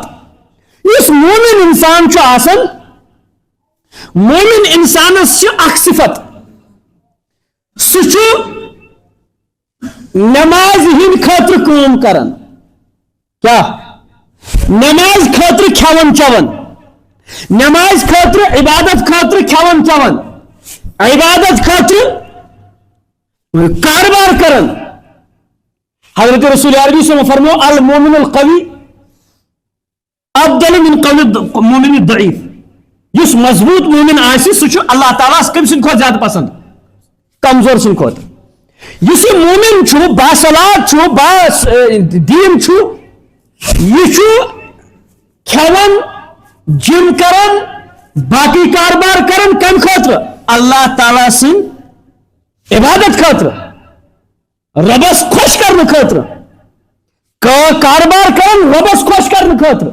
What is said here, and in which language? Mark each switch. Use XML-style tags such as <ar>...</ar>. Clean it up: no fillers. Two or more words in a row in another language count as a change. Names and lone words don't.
<ks>یُس مومن انسان چھُ آسان, مومن انسانس چھِ اکھ صفت, سُہ چھُ نماز ہٕنٛدِ خٲطرٕ کٲم کران. کیا نماز خٲطرٕ کھٮ۪وان چٮ۪وان, نماز خٲطرٕ عبادت خٲطرٕ کھٮ۪وان چٮ۪وان, عبادت خٲطرٕ کاربار کران. حضرت رسول عربی</ks> <ar>صلی اللہ علیہ وسلم</ar> <ks>فرمو</ks> <ar>المومن القوی افضل من قول المومن الضعیف.</ar> <ks>یُس مضبوط مومن آسہِ سُہ چھُ اللہ تعالیٰ کٔمۍ سٕنٛدِ کھۄتہٕ زیادٕ پسنٛد, کمزور سٕنٛدِ کھۄتہٕ. یُس یہِ مومن چھُ باصلات چھُ دیٖن چھُ, یہ چھُ کھٮ۪وان جم کران باقی کاربار کران کمہِ خٲطرٕ اللہ تعالیٰ سٕنٛدِ عبادت خٲطرٕ, ربس خۄش کرنہٕ خٲطرٕ, کاربار کران ربس خۄش کرنہٕ خٲطرٕ.</ks>